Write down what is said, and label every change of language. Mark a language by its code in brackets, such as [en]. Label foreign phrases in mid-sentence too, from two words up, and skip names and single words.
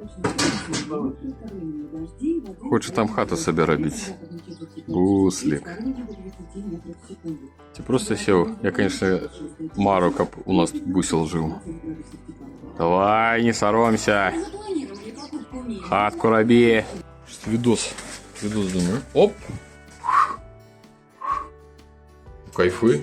[ru] Хочет там хату себе робить. Буслик. Ты просто сел. Я, конечно, мару, как у нас тут бусел жил. [uk] Давай, не соромся. Хатку роби. [ru] Видос, думаю. Оп. Кайфы.